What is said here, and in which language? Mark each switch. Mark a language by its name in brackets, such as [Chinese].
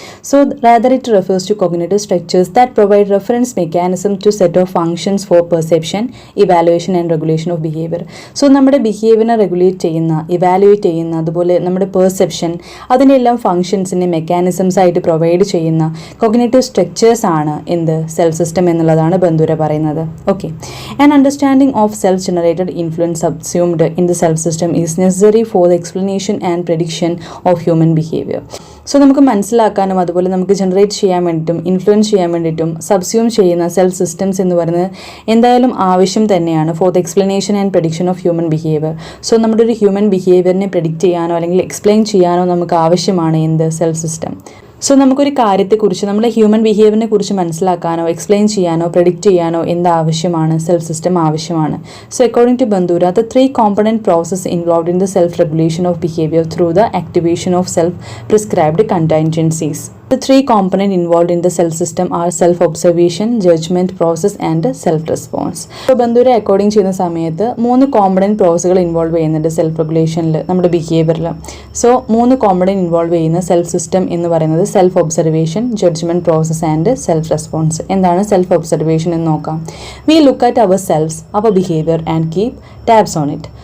[English] So rather it refers to cognitive structures that provide reference mechanism to set of functions for perception, evaluation and regulation of behaviour. [Malayalam] So നമ്മുടെ ബിഹേവിയറിനെ regulate ചെയ്യുന്ന, evaluate ചെയ്യുന്ന, അതുപോലെ നമ്മുടെ perception, അതിനെല്ലാം ഫങ്ഷൻസിനെ mechanisms ആയിട്ട് provide ചെയ്യുന്ന cognitive structures ആണ് എന്ത്, സെൽഫ് സിസ്റ്റം എന്നുള്ളതാണ് ബന്ദൂര പറയുന്നത്. [English] Okay, an understanding of self generated influence subsumed in the self system is necessary for the explanation and prediction of human behavior. [Malayalam] So നമുക്ക് മനസ്സിലാക്കാനും അതുപോലെ നമുക്ക് ജനറേറ്റ് ചെയ്യാൻ വേണ്ടിയിട്ടും ഇൻഫ്ലുവൻസ് ചെയ്യാൻ വേണ്ടിയിട്ടും സബ്സ്യൂം ചെയ്യുന്ന സെൽഫ് സിസ്റ്റംസ് എന്ന് പറയുന്നത് എന്തായാലും ആവശ്യം തന്നെയാണ് [English] For the explanation and prediction of human behaviour. [Malayalam] So നമ്മുടെ ഒരു ഹ്യൂമൻ ബിഹേവിയറിനെ പ്രെഡിക്റ്റ് ചെയ്യാനോ അല്ലെങ്കിൽ എക്സ്പ്ലെയിൻ ചെയ്യാനോ നമുക്ക് ആവശ്യമാണ് എന്ത്, സെൽഫ് സിസ്റ്റം. സോ നമുക്കൊരു കാര്യത്തെക്കുറിച്ച്, നമ്മുടെ ഹ്യൂമൻ ബിഹേവിയറിനെ കുറിച്ച് മനസ്സിലാക്കാനോ എക്സ്പ്ലെയിൻ ചെയ്യാനോ പ്രെഡിക്റ്റ് ചെയ്യാനോ എന്താവശ്യമാണ്, സെൽഫ് സിസ്റ്റം ആവശ്യമാണ്. [English] So according to Bandura the 3 component process involved in the self regulation of behavior through the activation of self prescribed contingencies. The 3 components involved in the self system are self-observation, judgment process and self-response. [Malayalam] So ബന്ദൂര according ചെയ്യുന്ന സമയത്ത് 3 component പ്രോസസ്സുകൾ involve ചെയ്യുന്നുണ്ട് self റെഗുലേഷനിൽ, നമ്മുടെ ബിഹേവിയറിൽ. So 3 component involve ചെയ്യുന്ന self system എന്ന് പറയുന്നത് self observation, judgement process and self response. എന്താണ് self observation എന്ന് നോക്കാം. [English] We look at our selfs, our behaviour and keep tabs on it.